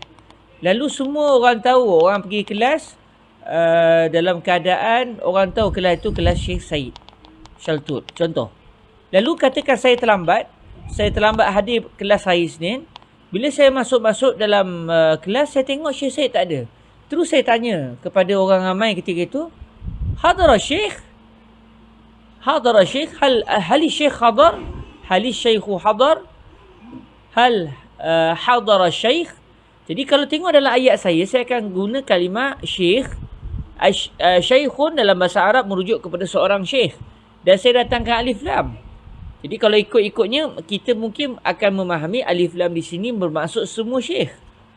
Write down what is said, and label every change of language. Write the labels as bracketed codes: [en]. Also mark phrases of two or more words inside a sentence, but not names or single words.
[ms] Lalu semua orang tahu, orang pergi kelas dalam keadaan orang tahu kelas itu kelas Syekh Said Shaltut. Contoh, lalu katakan saya terlambat hadir kelas hari Isnin. Bila saya masuk dalam kelas, saya tengok Syekh Said tak ada. Terus saya tanya kepada orang ramai ketika itu, [ar] حضر الشيخ? هل الشيخ حاضر? هل الشيخ حاضر؟ هل حضر الشيخ? [ms] Jadi kalau tengok dalam ayat saya akan guna kalimah Syekh. Syekhun dalam bahasa Arab merujuk kepada seorang syekh. Dan saya datangkan alif lam. Jadi kalau ikut-ikutnya, kita mungkin akan memahami alif lam di sini bermaksud semua syekh.